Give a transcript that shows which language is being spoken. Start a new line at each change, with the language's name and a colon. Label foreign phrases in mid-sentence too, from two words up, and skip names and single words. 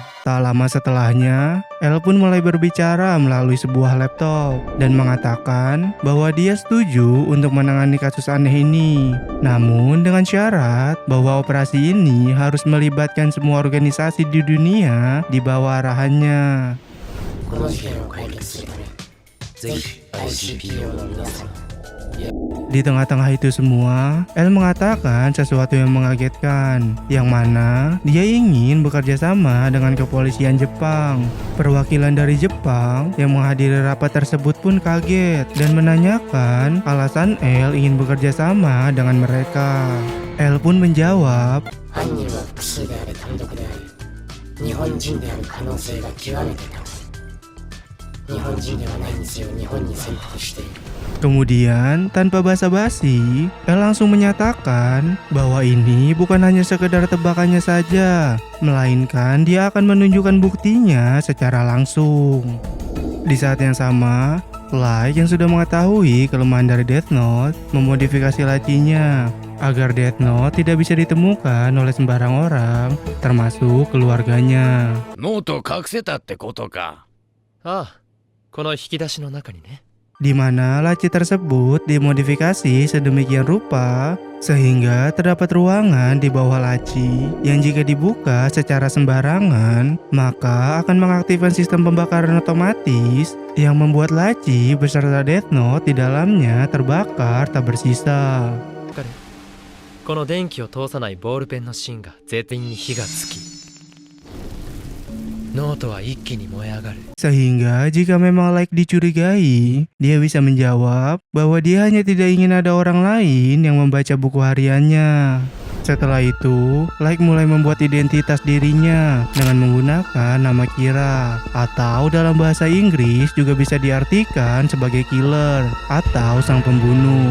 Indonesian: Tak lama setelahnya, L pun mulai berbicara melalui sebuah laptop dan mengatakan bahwa dia setuju untuk menangani kasus aneh ini. Namun dengan syarat bahwa operasi ini harus melibatkan semua organisasi di dunia di bawah arahannya.
Japanese: この事件を解決するためぜひ ICPO の皆様
Indonesian: Di tengah-tengah itu semua, L mengatakan sesuatu yang mengagetkan, yang mana dia ingin bekerja sama dengan kepolisian Jepang. Perwakilan dari Jepang yang menghadiri rapat tersebut pun kaget dan menanyakan alasan L ingin bekerja sama dengan mereka. L pun menjawab,
Japanese: 犯人は複数であり単独であり日本人である可能性が極めて高い日本人ではないにせよ日本に潜伏している
Indonesian: Kemudian, tanpa basa-basi, L langsung menyatakan bahwa ini bukan hanya sekedar tebakannya saja, melainkan dia akan menunjukkan buktinya secara langsung. Di saat yang sama, Light yang sudah mengetahui kelemahan dari Death Note memodifikasi lacinya agar Death Note tidak bisa ditemukan oleh sembarang orang, termasuk keluarganya.
Japanese: ノート隠せたってことか。ああ、この引き出しの中にね。
Indonesian: Di mana laci tersebut dimodifikasi sedemikian rupa sehingga terdapat ruangan di bawah laci yang jika dibuka secara sembarangan maka akan mengaktifkan sistem pembakaran otomatis yang membuat laci beserta Death Note di dalamnya terbakar tak bersisa.
Japanese: この電気を通さないボールペンの芯が絶対に火がつきノートは一気に燃え上がる
Indonesian: Sehingga jika memang Light dicurigai, dia bisa menjawab bahwa dia hanya tidak ingin ada orang lain yang membaca buku hariannya. Setelah itu, Like mulai membuat identitas dirinya dengan menggunakan nama Kira, atau dalam bahasa Inggris juga bisa diartikan sebagai killer atau sang pembunuh.